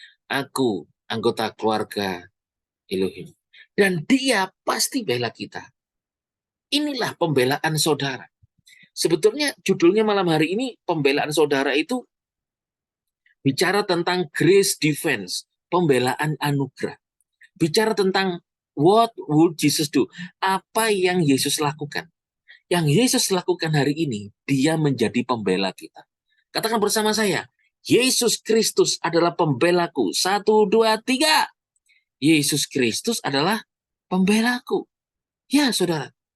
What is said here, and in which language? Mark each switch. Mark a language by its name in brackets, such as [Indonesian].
[Indonesian] Aku anggota keluarga Elohim. Dan dia pasti bela kita. Inilah pembelaan saudara. Sebetulnya judulnya malam hari ini, pembelaan saudara itu bicara tentang [English] grace defense, [Indonesian] pembelaan anugerah. Bicara tentang [English] what would Jesus do? [Indonesian] Apa yang Yesus lakukan? Yang Yesus lakukan hari ini, dia menjadi pembela kita. Katakan bersama saya, Yesus Kristus adalah pembelaku. 1, 2, 3. Yesus Kristus adalah pembelaku. Ya, saudara.